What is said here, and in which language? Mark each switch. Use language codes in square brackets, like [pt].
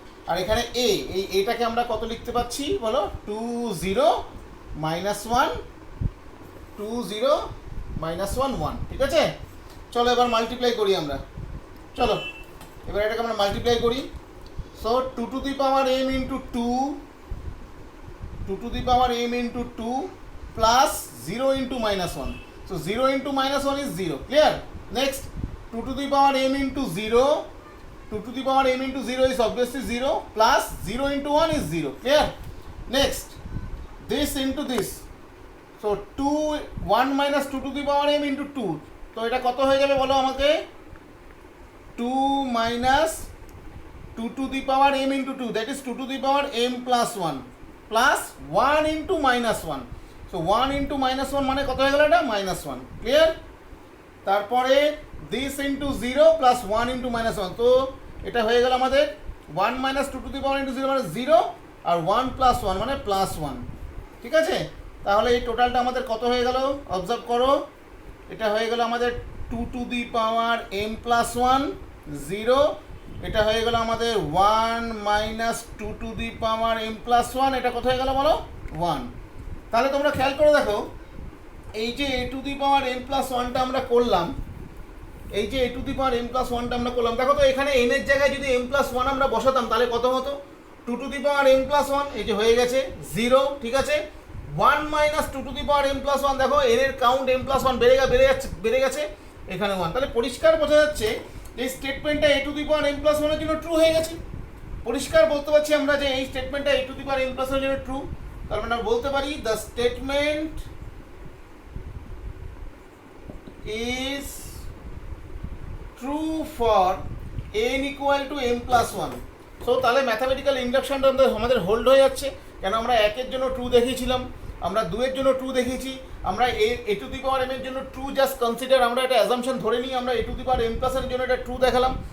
[bn] আর এখানে a, এই এটাকে আমরা কত লিখতে পাচ্ছি বলো, 2 0 মাইনাস 1, 2 0 মাইনাস 1 1। ঠিক আছে, চলো এবার মাল্টিপ্লাই করি আমরা। চলো এবার এটাকে আমরা মাল্টিপ্লাই করি। [en] So 2 to the power m into 2, 2 to the power m into 2 plus 0 into minus 1। So 0 into minus 1 is 0। Clear? Next 2 to the power m into 0, 2 to the power m into 0 is obviously 0, plus 0 into 1 is 0. Clear? Next, this into this. So 1 minus 2 to the power m into 2. [bn] তো এটা কত হয়ে যাবে বলো আমাকে, [en] 2 minus 2 to the power m into 2, that is 2 to the power m plus 1 plus 1 into minus 1. So 1 into minus 1 [bn] মানে কত হয়ে গেল এটা, [en] minus 1. Clear? তারপরে this into 0 plus 1 into minus 1, [bn] তো এটা হয়ে গেল আমাদের [en] 1 minus 2 to the power into 0 মানে 0, আর 1 plus 1 মানে plus 1। [bn] ঠিক আছে, তাহলে এই টোটালটা আমাদের কত হয়ে গেল, অবজার্ভ করো, এটা হয়ে গেল আমাদের 2 to the power m plus 1 0, এটা হয়ে গেল আমাদের 1 minus 2 to the power m plus 1, এটা কত হয়ে গেল বলো, 1। তাহলে তোমরা খেয়াল করে দেখো, এই যে a to the power m plus 1টা আমরা করলাম, এই যে a to the power m plus 1টা আমরা করলাম, দেখো তো এখানে n এর জায়গায় যদি m plus 1 আমরা বসাতাম তাহলে কত হতো, 2 to the power m plus 1, এই যে হয়ে গেছে 0। ঠিক আছে, 1 minus 2 to the power m plus 1, দেখো n এর কাউন্ট m plus 1 বেড়ে গেছে এখানে 1। তাহলে পরিষ্কার বোঝা যাচ্ছে এই স্টেটমেন্টটা a to the power m plus 1 এর জন্য ট্রু হয়ে গেছে। পরিষ্কার বলতে পারছি আমরা যে এই স্টেটমেন্টটা a to the power m plus 1 এর জন্য ট্রু। তার মানে আমরা বলতে পারি [en] The statement is true for n equal to m plus 1। [bn] So তাহলে ম্যাথামেটিক্যাল ইন্ডাকশনটা আমাদের হোল্ড হয়ে যাচ্ছে, কেন আমরা 1 এর জন্য ট্রু দেখিয়েছিলাম, আমরা 2 এর জন্য ট্রু দেখিয়েছি, আমরা a to the power m এর জন্য ট্রু জাস্ট কনসিডার, আমরা এটা অ্যাজাম্পশন ধরে নিই, আমরা a to the power m plus এর জন্য এটা ট্রু দেখালাম।